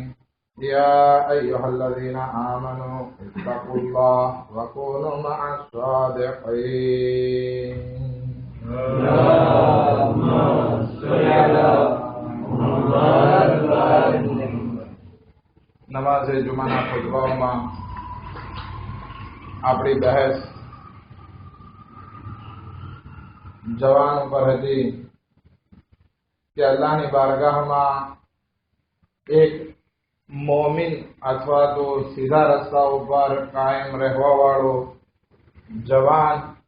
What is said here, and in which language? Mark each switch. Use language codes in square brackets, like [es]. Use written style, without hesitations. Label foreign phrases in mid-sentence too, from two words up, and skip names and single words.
[ar] يا أيها الذين آمنوا اتقوا الله وكونوا مع الصادقين. [gu] નમાઝ જુમાના ખુતબાઓ આપણી બહેસ જવાન ઉપર હતી કે અલ્લાહની બારગાહમાં એક મોમિન અથવા તો સીધા રસ્તા ઉપર કાયમ રહેવા વાળો જવાન,